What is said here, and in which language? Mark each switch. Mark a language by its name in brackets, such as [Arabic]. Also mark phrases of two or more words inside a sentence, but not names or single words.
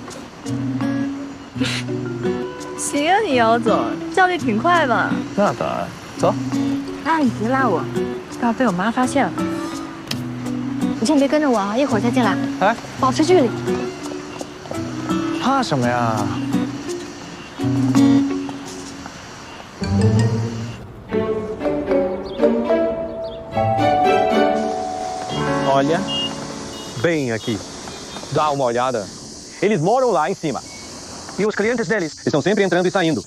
[Chinese] 行啊，你姚总，效率挺快嘛。那当然，走。啊，你别拉我，要被我妈发现了。你先别跟着我啊，一会儿再进来。哎，保持距离。怕什么呀 [Portuguese] ？Olha, bem aqui. Dá uma olhada. Eles moram lá em cima. E os clientes deles estão sempre entrando e saindo.